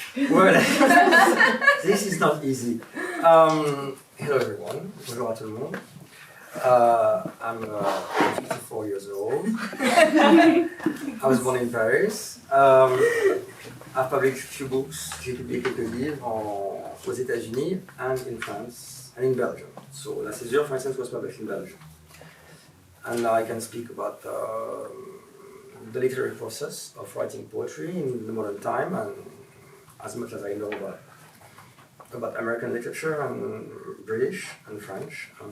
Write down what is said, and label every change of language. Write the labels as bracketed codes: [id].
[en] Well, this is not easy. Hello everyone. [fr] Bonjour à tout le monde. [en] I'm 54 years old. I was born in Paris. I've published a few books. [fr] J'ai publié quelques livres aux États-Unis [en] and in France and in Belgium. So La Césure, for instance, was published in Belgium. And now I can speak about the literary process of writing poetry in the modern time, and as much as I know about American literature and British and French.